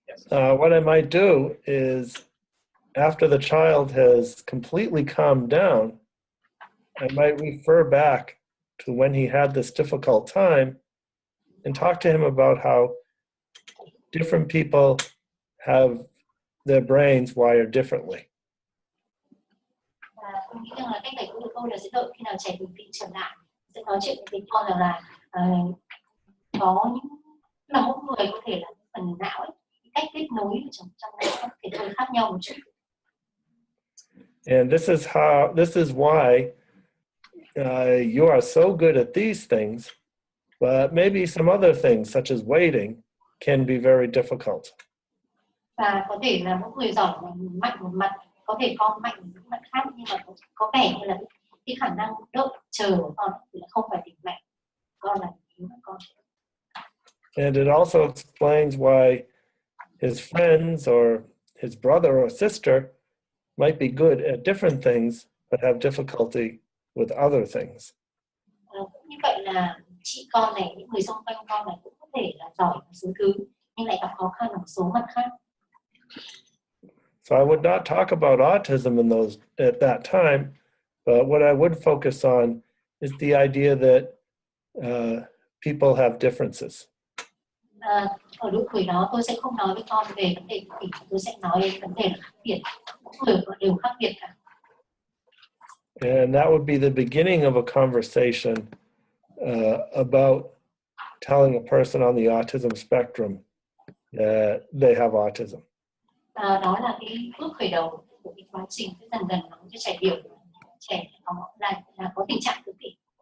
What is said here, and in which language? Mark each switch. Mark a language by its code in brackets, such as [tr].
[en] What I might do is, after the child has completely calmed down, I might refer back to when he had this difficult time and talk to him about how different people have their brains wired differently. [vi] Tôi nghĩ rằng là cách này của tôi là sẽ đợi khi nào trẻ bình tĩnh trở lại, sẽ nói chuyện với con rằng là có những là mỗi người có thể là phần não ấy, cách kết nối trong não có thể hơi khác nhau một chút. [en] And this is why you are so good at these things, but maybe some other things such as waiting can be very difficult. [vi] Và có thể là mỗi người giỏi mạnh một mặt, có thể con mạnh một mặt khác, nhưng mà có vẻ như là cái khả năng đợi chờ của con thì là không phải điểm mạnh, con là yếu của con. [en] And it also explains why his friends or his brother or sister might be good at different things but have difficulty with other things. [vi] Như vậy là chị con này, những người xung quanh con này cũng có thể là giỏi một số thứ nhưng lại gặp khó khăn ở một số mặt khác. [en] So I would not talk about autism at that time, but what I would focus on is the idea that people have differences. [vi] Ở độ tuổi đó tôi sẽ không nói với con về vấn đề của tôi sẽ nói đến vấn đề là khác biệt, mỗi người đều khác biệt cả. [en] And that would be the beginning of a conversation about telling a person on the autism spectrum that they have autism. [vi] Đó là cái bước khởi đầu của cái quá trình dần dần nói cho trẻ hiểu trẻ có tình trạng tự kỷ.